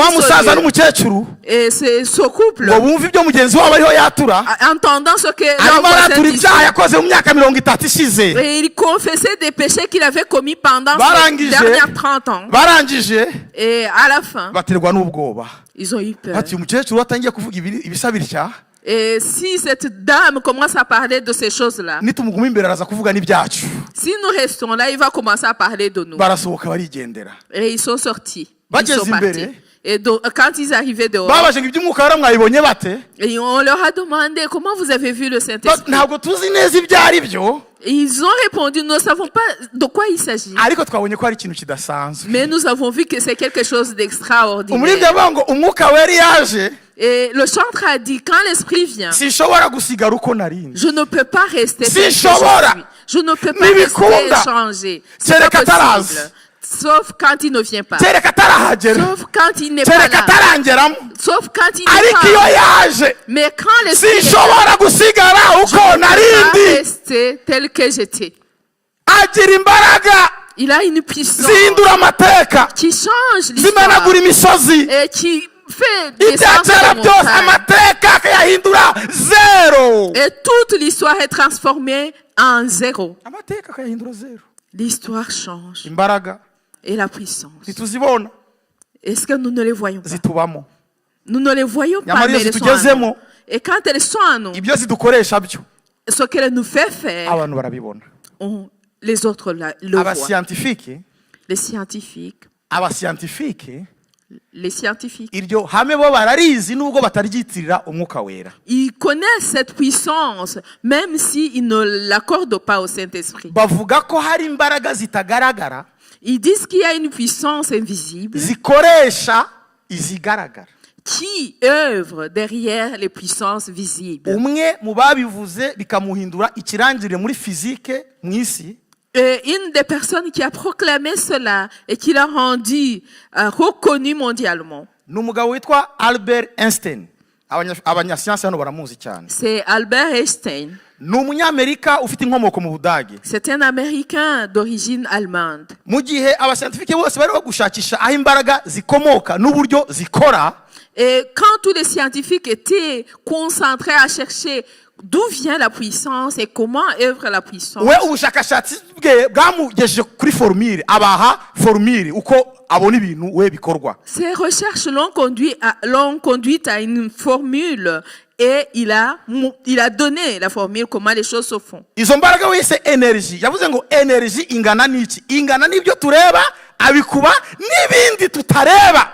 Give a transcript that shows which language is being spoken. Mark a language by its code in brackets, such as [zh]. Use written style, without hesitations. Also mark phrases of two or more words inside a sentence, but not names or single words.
[rw] wa [fr] ce [rw] musaza [fr] lieu. [rw] n'umukecuru [fr] Et c'est ce couple, [rw] ngo bumve ibyo mugenzi wabo ariho yatura, [fr] entendant ce que leur [rw] arimo [fr] voisin [rw] aratura [fr] disait, [rw] ibyaha yakoze mu myaka 30 ishize. [fr] et il confessait des péchés qu'il avait commis pendant ces [rw] Barangije. [fr] dernières 30 ans. [rw] barangije [fr] Et à la fin, [rw] baterwa n'ubwoba, [fr] ils ont eu peur. [rw] ati umukecuru atangiye kuvuga ibisa bitya, [fr] Et si cette dame commence à parler de ces choses-là, [rw] nitumuguma imbere araza kuvuga n'ibyacu. [fr] si nous restons là, il va commencer à parler de nous. [rw] Barasohoka barigendera, [fr] Et ils sont sortis. Ils [rw] Bageze [fr] sont partis. [rw] imbere. [fr] Et quand ils arrivaient dehors, [rw] babaje ngo iby'umwuka wera mwabibonye bate? [fr] et on leur a demandé comment vous avez vu le Saint-Esprit. [rw] Ntabwo tuzi neza ibyo ari byo, [fr] Et ils ont répondu, nous ne savons pas de quoi il s'agit. [rw] ariko twabonye ko ari ikintu kidasanzwe. [fr] Mais nous avons vu que c'est quelque chose [rw] Umuririmbyi [fr] d'extraordinaire. [rw] avuga ngo umwuka wera yaje, [fr] Et le chantre a dit, quand l'Esprit vient, [rw] sinshobora gusigara uko narindi. [fr] je ne peux pas rester [rw] Si [fr] tel que je [rw] shobora. [fr] suis. Je ne peux pas [rw] Nibikunda. [fr] rester changé. C'est [rw] Kereka [fr] pas [rw] ataraza. [fr] possible. Sauf quand il ne vient pas. [rw] kereka atarahagera, [fr] Sauf quand il n'est pas [rw] kereka [fr] là. [rw] atarangeramo, [fr] Sauf quand il n'est [rw] ariko iyo [fr] pas là. [rw] yaje [fr] Mais quand l'Esprit est là, [rw] sinshobora gusigara [fr] je [rw] uko [fr] ne peux pas [rw] narindi. [fr] rester tel que j'étais. [rw] Agira imbaraga [fr] Il a une puissance [rw] zihindura amateka, [fr] qui change l'histoire [rw] zimenagura imisozi, [fr] et qui fait descendre [rw] ibyakera [fr] les [rw] byose [fr] montagnes. [rw] amateka akayahindura zero. [fr] Et toute l'histoire est transformée en zéro. [rw] Amateka akayahindura zero. [fr] L'histoire change. [rw] Imbaraga [fr] Et la puissance. [rw] ntituzibona, [fr] Est-ce que nous ne les voyons pas? [rw] zitubamo. [fr] Nous ne les voyons pas, [rw] Nyamara [fr] mais [rw] iyo [fr] elles sont en nous. [rw] zitugezemo, [fr] Et quand elles sont en nous, [rw] ibyo zidukoresha byo [fr] ce qu'elles nous fait faire, [rw] abantu barabibona. [fr] les autres le voient. [rw] Abasiyantifike [fr] Les scientifiques, [rw] iryo hame bo bararizi nubwo bataryitirira umwuka wera. [fr] ils connaissent cette puissance, même s'ils ne l'accordent pas au Saint-Esprit. [rw] Bavuga ko hari imbaraga zitagaragara [fr] Ils disent qu'il y a une puissance invisible [rw] zikoresha izigaragara. [fr] qui œuvre derrière les puissances visibles. [rw] Umwe mu babivuze bikamuhindura ikirangirire muri fizike mu isi, [fr] Et une des personnes qui a proclamé cela et qui l'a rendu reconnu mondialement, [rw] ni umugabo witwa Albert Einstein. Abanyasiyansi hano baramuzi cyane. [fr] c'est Albert Einstein. [rw] ni umunyamerika ufite inkomoko mu Budage. [fr] C'est un Américain d'origine allemande. [rw] Mu gihe abascientifique bose bari gushakisha aho imbaraga zikomoka n'uburyo zikora, [fr] Et quand tous les scientifiques étaient concentrés à chercher d'où vient la puissance et comment œuvre la puissance, [rw] we ubushakashatsi bwe bwamugejeje kuri formule, abaha formule uko abona ibintu we bikorwa. [fr] ces recherches l'ont conduit à une formule et il a donné la formule comment les choses se font. [rw] Izo mbaraga wese energy, yavuze ngo energy ingana n'iki? Ingana n'ibyo tureba, abikuba n'ibindi tutareba.